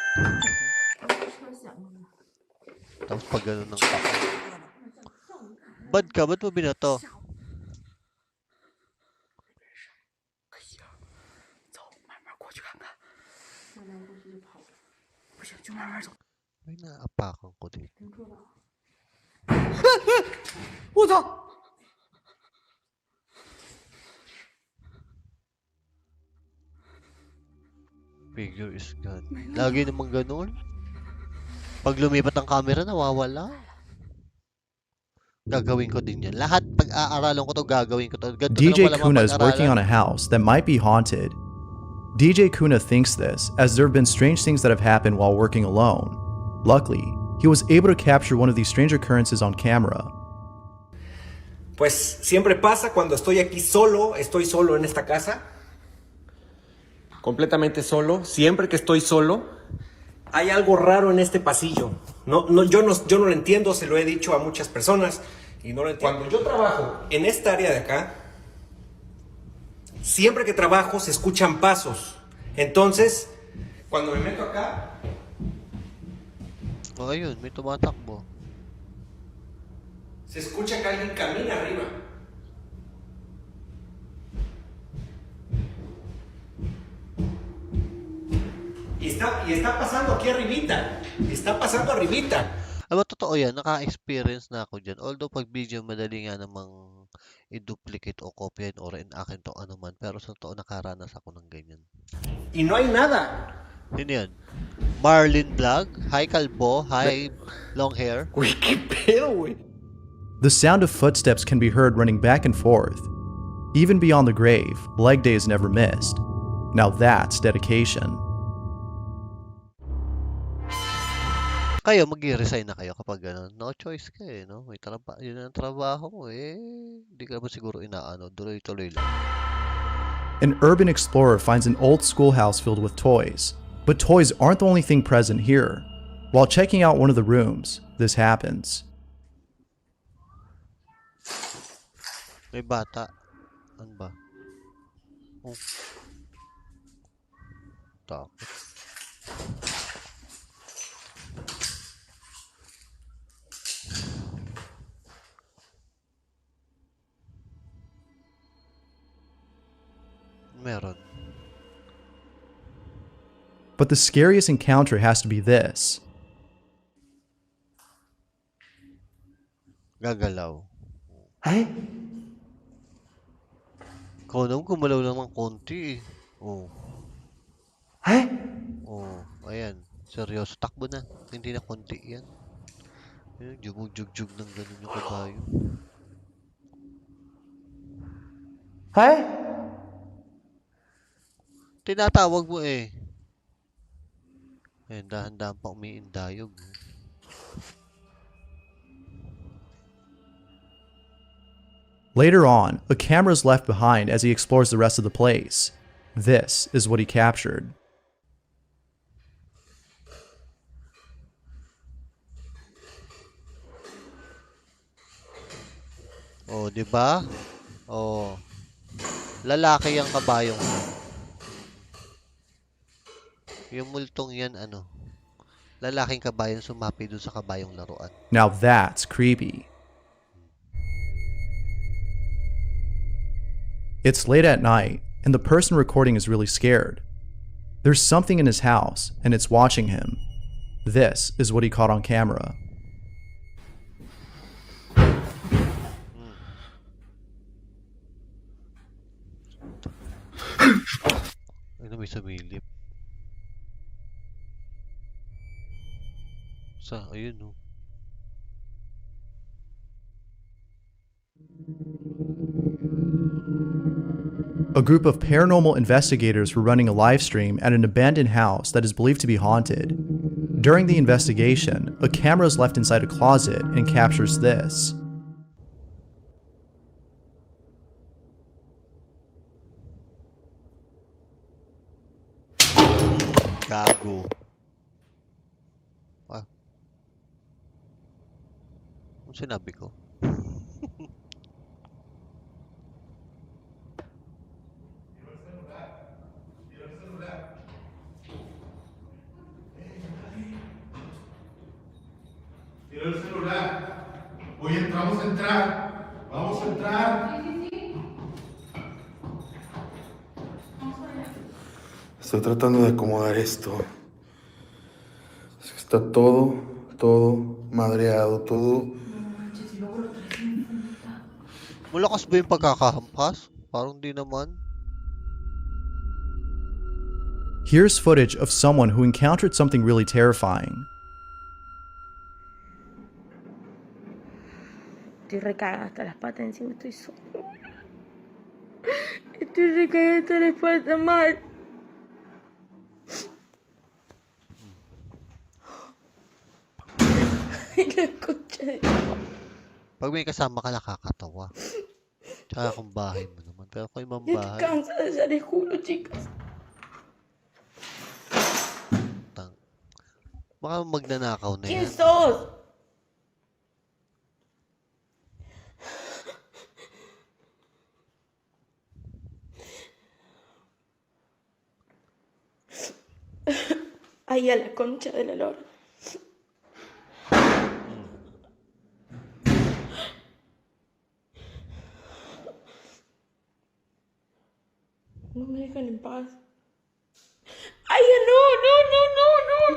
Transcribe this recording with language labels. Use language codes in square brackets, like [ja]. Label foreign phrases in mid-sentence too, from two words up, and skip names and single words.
[tl] Tapos pag gano'n ng pako. Bad ka, ba't mo binato? May naapakan ko dito. [en] Figure is gone. [tl] Lagi namang ganun. Pag lumipat ang camera, nawawala. Gagawin ko din yan. Lahat, pag-aaralan ko to, gagawin ko to. [en] DJ Kuna is working on a house that might be haunted. DJ Kuna thinks this, as there have been strange things that have happened while working alone. Luckily, he was able to capture one of these strange occurrences on camera. [es] Pues siempre pasa cuando estoy aquí solo, estoy solo en esta casa. Completamente solo. Siempre que estoy solo, hay algo raro en este pasillo. Yo no lo entiendo, se lo he dicho a muchas personas y no lo entiendo. Cuando yo trabajo en esta área de acá, siempre que trabajo se escuchan pasos. Entonces, cuando me meto acá... [tl] Oh, ayun, may tumatakbo. [es] Se escucha que alguien camina arriba. Y está pasando aquí arribita. Está pasando arribita. [tl] Alam mo, totoo yan. Naka-experience na ako dyan. Although, pag video, madali nga namang i-duplicate o copyan or in-akin to ano man. Pero sa totoo, nakaranas ako ng ganyan. [es] Y no hay nada. [tl] Sino yan? Marlin Vlog? Hi, Kalbo. [en] Hi, long hair. Uy, [es] qué pedo, güey. [en] The sound of footsteps can be heard running back and forth. Even beyond the grave, leg day is never missed. Now that's dedication. [tl] Kayo, mag-resign na kayo kapag gano'n. [en] No choice [tl] ka eh, no? Yun ang trabaho mo eh. Hindi ka naman siguro inaano. Tuloy-tuloy lang. [en] An urban explorer finds an old schoolhouse filled with toys. But toys aren't the only thing present here. While checking out one of the rooms, this happens. [tl] May bata. Ano ba? Oh. Takot. Meron. [en] But the scariest encounter has to be this. [tl] Gagalaw. Ikaw naman gumalaw lang ng konti eh. Oh. Oh, ayan. Seryoso. Takbo na. Hindi na konti yan. Ayan, jumug-jug-jug ng ganun yung kabayo. Tinatawag mo eh. Ayan, dahan-dahan pa umiindayog. [en] Later on, a camera is left behind as he explores the rest of the place. This is what he captured. [tl] Oh, di ba? Oh. Lalaki yung kabayong. Yung multong yan, ano? Lalaking kabayan sumapi dun sa kabayong laruan. [en] Now that's creepy. It's late at night, and the person recording is really scared. There's something in his house, and it's watching him. This is what he caught on camera. [tl] Ano may sumilip? Ayun oh. [en] A group of paranormal investigators were running a live stream at an abandoned house that is believed to be haunted. During the investigation, a camera is left inside a closet and captures this. [tl] Gago. Ah. Ano sinabi ko? [es] Tira el celular. Hoy entramos a entrar. Vamos a entrar. Estoy tratando de acomodar esto. Es que está todo madreado, todo. [tl] Malakas ba yung pagkakahampas? Parang di naman. [en] Here's footage of someone who encountered something really terrifying. [es] Estoy recargada hasta las patas, encima estoy sola. Estoy recargada hasta las patas mal. Ay, la concha de... [tl] Pag may kasama ka, nakakatawa. Tsaka kung bahay mo naman. Pero kung ibang [es] Estoy [tl] bahay, [es] cansada, ya les juro, chicas. [tl] baka magnanakaw na [es] ¿Quién [tl] yan. [es] sos? Ay, a la concha de la lora. No me dejan en paz. Ay, no.